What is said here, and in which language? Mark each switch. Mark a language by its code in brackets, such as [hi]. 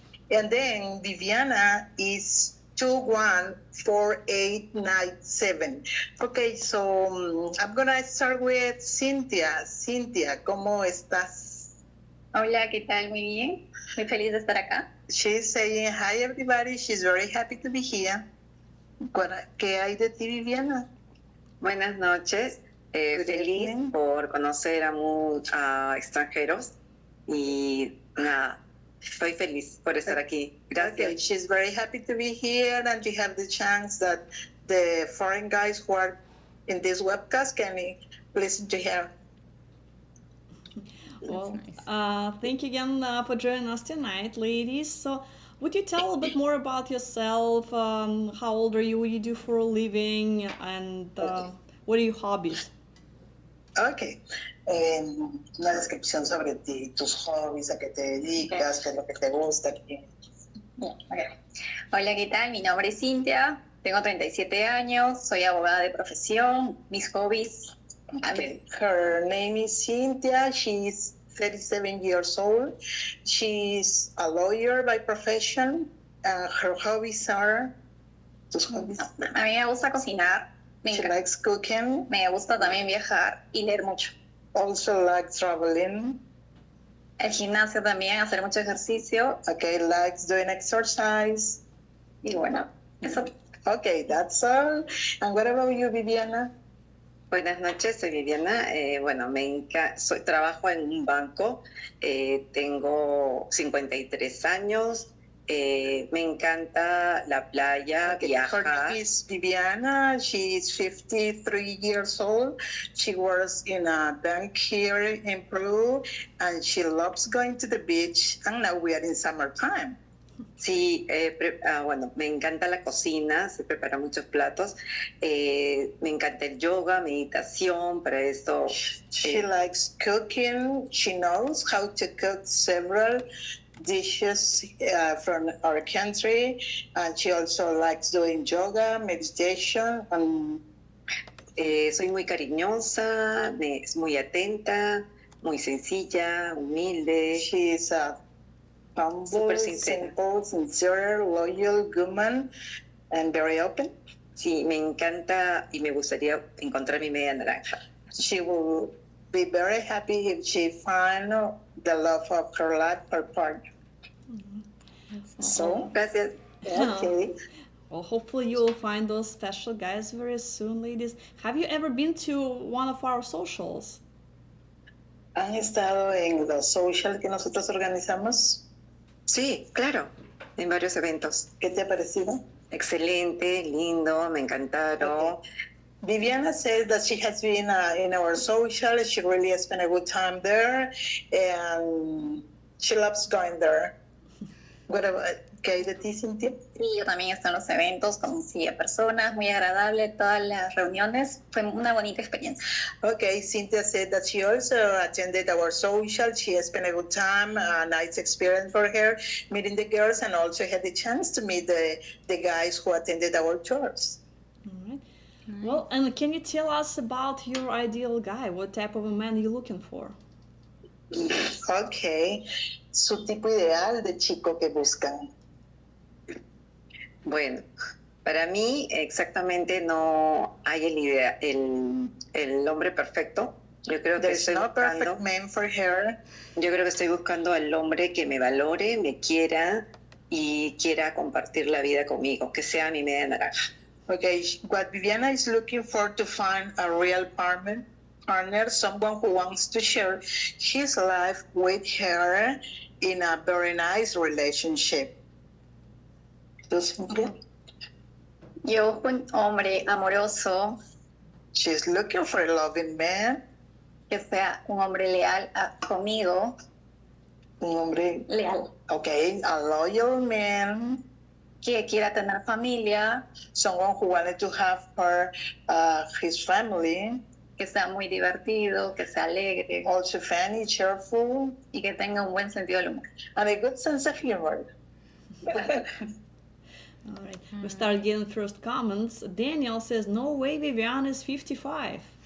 [en] And then Viviana is 214897. Okay, so I'm gonna start with Cynthia. [es] Cynthia, ¿cómo estás? Hola, ¿qué tal? Muy bien. Muy feliz de estar acá. [en] She's saying hi everybody. She's very happy to be here. [es] ¿Qué hay de ti, Viviana? Buenas noches. Feliz por conocer a extranjeros y nada, estoy feliz por estar aquí. Gracias. [en] Okay, she's very happy to be here and to have the chance that the foreign guys who are in this webcast can listen to her. Well, thank you again for joining us tonight, ladies. So, would you tell a bit more about yourself? How old are you? What do you do for a living? And what are your hobbies? Ok. [es] Una descripción sobre ti, tus hobbies, a qué te dedicas, qué es lo que te gusta. Okay. Hola, ¿qué tal? Mi nombre es Cintia, tengo 37 años, soy abogada de profesión. Mis hobbies. [en] Okay. Her name is Cynthia. She's 37 years old. She's a lawyer by profession. Her hobbies are. [es] Tus hobbies. A mí me gusta cocinar. [en] She likes cooking. [es] Me gusta también viajar y leer mucho. [en] Also likes traveling. [es] El gimnasio también, hacer mucho ejercicio. [en] Okay, likes doing exercise. [es] Y bueno, eso. [en] Okay, that's all. And what about you, Viviana? [es] Buenas noches, soy Viviana. Bueno, trabajo en un banco, tengo 53 años, me encanta la playa, viajar. [en] Her name is Viviana. She's 53 years old. She works in a bank here in Peru, and she loves going to the beach. And now we are in summertime. [es] Sí, bueno, me encanta la cocina, se prepara muchos platos. Me encanta el yoga, meditación, para esto. [en] She likes cooking. She knows how to cook several dishes from our country, and she also likes doing yoga, meditation. [es] Soy muy cariñosa, es muy atenta, muy sencilla, humilde. [en] She's a humble, simple, sincere, loyal woman, and very open. [es] Sí, me encanta y me gustaría encontrar mi media naranja. [en] She will be very happy if she finds the love of her life, her partner. So, [es] gracias. [en] Okay. Well, hopefully you will find those special guys very soon, ladies. Have you ever been to one of our socials? [es] ¿Han estado en los socials que nosotros organizamos? Sí, claro, en varios eventos. ¿Qué te ha parecido? Excelente, lindo, me encantaron. [en] Okay. Viviana says that she has been in our social. She really has spent a good time there, and she loves going there. What about, [es] ¿qué hay de ti, Cintia? Sí, yo también estoy en los eventos, conocí a personas, muy agradable todas las reuniones, fue una bonita experiencia. [en] Okay, Cynthia said that she also attended our social. She has spent a good time, a nice experience for her, meeting the girls, and also had the chance to meet the guys who attended our tours. All right. Well, and can you tell us about your ideal guy? What type of a man are you looking for? [es] Okay, su tipo ideal de chico que buscan. Bueno, para mí exactamente no hay el hombre perfecto. Yo creo que [en] There's [es] estoy no buscando, [en] perfect man for her. [es] yo creo que estoy buscando al hombre que me valore, me quiera y quiera compartir la vida conmigo, que sea mi media naranja. [en] Okay, what Viviana is looking for to find a real partner, someone who wants to share his life with her in a very nice relationship. [es] ¿Tú, Cintia? Yo, un hombre amoroso, [en] She's looking for a loving man, [es] que sea un hombre leal conmigo, un hombre, leal, [en] okay, a loyal man, [es] que quiera tener familia, [en] someone who wanted to have his family, [es] que sea muy divertido, que sea alegre [en] also funny, cheerful, [es] y que tenga un buen sentido del humor. [en] and a good sense of humor. All right, we start getting first comments. Daniel says, "No way, Viviana is 55."